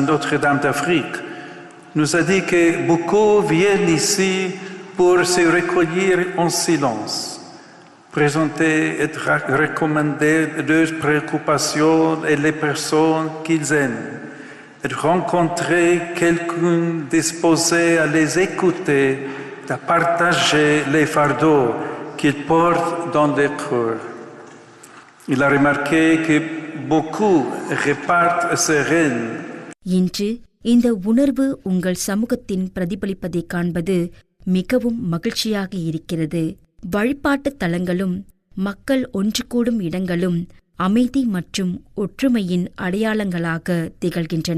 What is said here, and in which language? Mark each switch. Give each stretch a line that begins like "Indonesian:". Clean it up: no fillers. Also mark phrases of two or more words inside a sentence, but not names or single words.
French: Notre-Dame d'Afrique, nous a dit que beaucoup viennent ici pour se recueillir en silence, présenter et recommander leurs préoccupations et les personnes qu'ils aiment, et rencontrer quelqu'un disposé à les écouter, à partager les fardeaux qu'ils portent dans leur cœur. Il a remarqué que beaucoup repartent sereins.
Tamil: இன்று இந்த உணர்வு உங்கள் சமூகத்தின் பிரதிபலிப்பதை காண்பது மிகவும் மகிழ்ச்சியாக இருக்கிறது. வழிபாட்டு தலங்களும் மக்கள் ஒன்று கூடும் இடங்களும் அமைதி மற்றும் ஒற்றுமையின் அடையாளங்களாக திகழ்கின்றன.